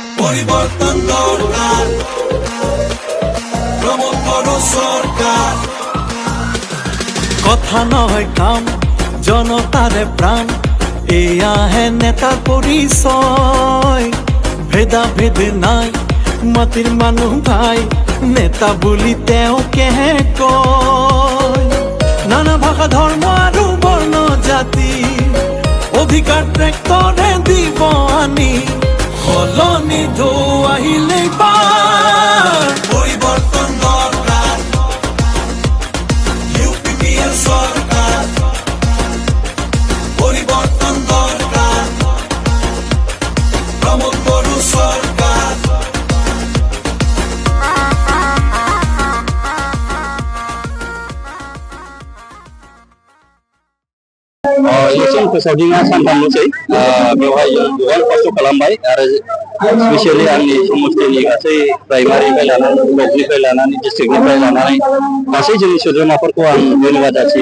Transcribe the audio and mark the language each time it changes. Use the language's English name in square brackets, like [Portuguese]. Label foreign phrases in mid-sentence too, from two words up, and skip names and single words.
[Assamese] পরিবর্তন দরকার, প্রমোদ বড় সরকার। কথা নয় কাম, জনতারে প্রাণ, এয়া হে নেতার পরিচয়। ভেদা ভেদ নাই, মাটির মানুহ ভাই, নেতা বুলি তেওঁ কেহে কয়। নানা ভাষা ধৰ্ম আৰু বৰ্ণ জাতি, অধিকাৰ ট্ৰেক্টৰে দিব আনি, সলনি ঢৌ আহিলেই পাৰ। পরিবর্তন দরকার, ইউপিপিএল সরকার। পরিবর্তন দরকার, প্রমোদ বড় সরকার। [Bodo] इलेक्शन फोसावदिंआ सानथामल'सै बेवहाय जों गोबां खस्थ' खालामबाय आरो स्पेसियेलि आंनि समस्थिनि गासै प्राइमारिनिफ्राय लानानै ब्लकनिफ्राय लानानै डिस्ट्रिक्टनिफ्राय लानानै गासै जोंनि सोद्रोमाफोरखौ आं धन्यबाद जासियो।